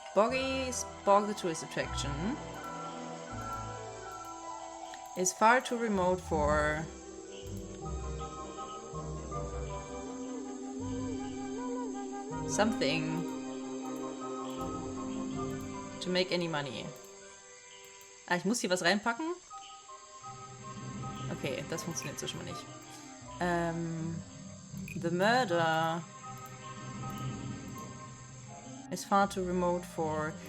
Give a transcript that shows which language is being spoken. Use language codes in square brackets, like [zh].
[en] Boggy's Bog, the tourist attraction, is far too remote for... something to make any money. [de] Ah, ich muss hier was reinpacken? Okay, das funktioniert so schon mal nicht. [en] The murder is far too remote for...